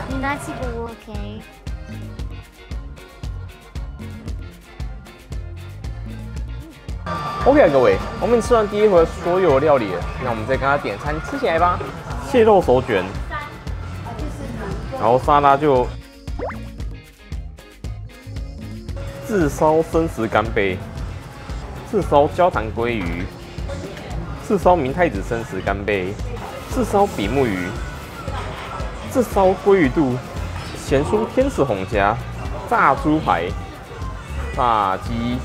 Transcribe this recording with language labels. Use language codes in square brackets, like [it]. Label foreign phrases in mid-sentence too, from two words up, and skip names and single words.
[zh] 應該是不 OK。 OK， 各位，我們吃完第一回所有料理了，那我們再跟他點餐吃起來吧。蟹肉手卷，然後沙拉就炙燒生食干貝，炙燒焦糖鮭魚，炙燒明太子生食干貝，炙燒比目魚，炙燒鮭魚肚，鹹酥天使紅蝦，炸豬排，炸雞。